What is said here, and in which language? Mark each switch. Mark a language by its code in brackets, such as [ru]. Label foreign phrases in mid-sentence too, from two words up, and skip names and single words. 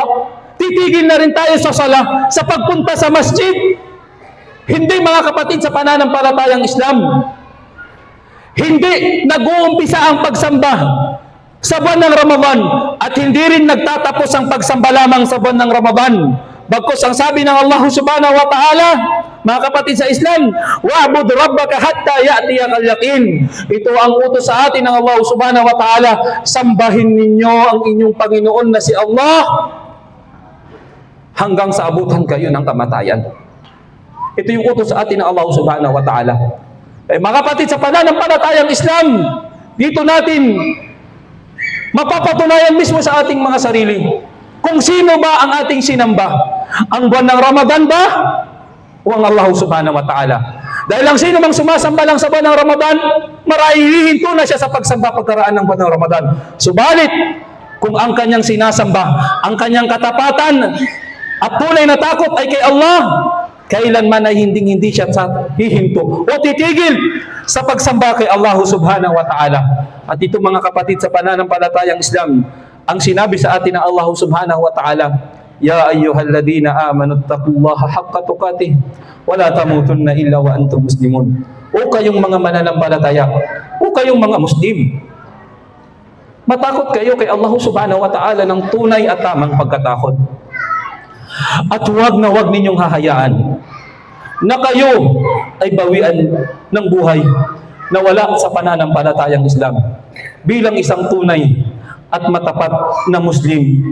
[tl] Titigil na rin tayo sa sala, sa pagpunta sa masjid? Hindi, mga kapatid, sa pananampalatayang Islam. Hindi nag-uumpisa ang pagsamba sa buwan ng Ramadan at hindi rin nagtatapos ang pagsamba lamang sa buwan ng Ramadan. Bagkus ang sabi ng Allah [ar] سبحانه وتعالى, [tl] mga kapatid sa Islam, [ar] واعبد ربك حتى يأتيك اليقين. [tl] Ito ang utos sa atin ng Allah [ar] سبحانه وتعالى, [tl] sambahin ninyo ang inyong Panginoon na si Allah hanggang sa abutan kayo ng kamatayan. Ito yung utos sa atin ng Allah [ar] سبحانه وتعالى. [tl] Mga kapatid, sa pananampalatayang Islam, dito natin mapapatunayan mismo sa ating mga sarili kung sino ba ang ating sinamba. Ang buwan ng Ramadan ba o ang Allah [ar] سبحانه وتعالى? [tl] Dahil ang sino mang sumasamba lang sa buwan ng Ramadan, marahihinto na siya sa pagsamba pagkaraan ng buwan ng Ramadan. Subalit, kung ang kanyang sinasamba, ang kanyang katapatan at tunay na takot ay kay Allah, kailanman ay hindi siya hihinto o titigil sa pagsamba kay Allah [ar] سبحانه وتعالى. [tl] At ito, mga kapatid, sa pananampalatayang Islam, ang sinabi sa atin ng Allah [ar] سبحانه وتعالى, يا أيها الذين آمنوا اتقوا الله حق تقاته ولا تموتن إلا وأنتم مسلمون. [tl] O kayong mga mananampalataya, o kayong mga Muslim, matakot kayo kay Allah [ar] سبحانه وتعالى [tl] ng tunay at tamang pagkatakot. At huwag na huwag ninyong hahayaan na kayo ay bawian ng buhay na wala sa pananampalatayang Islam bilang isang tunay at matapat na Muslim.